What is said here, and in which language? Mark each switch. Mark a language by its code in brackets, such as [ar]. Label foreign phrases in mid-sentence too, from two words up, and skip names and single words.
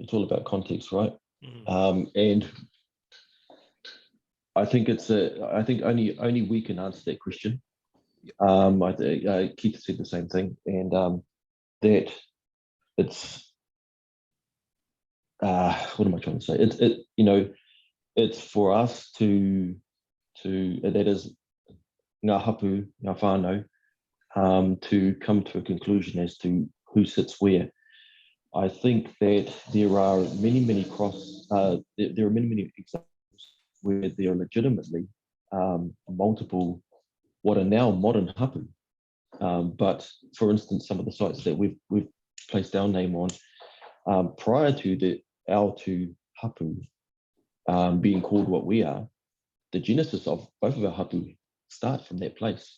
[en] It's all about context, right? And I think I think only we can answer that question. I think Keith said the same thing, and that it's what am I trying to say? It's for us to that is [mi] ngā hapu, ngā whānau, [en] to come to a conclusion as to who sits where. I think that there are many there are many examples where there are legitimately multiple what are now modern hapu. But for instance, some of the sites that we've placed our name on prior to our two hapu being called what we are, the genesis of both of our hapu start from that place.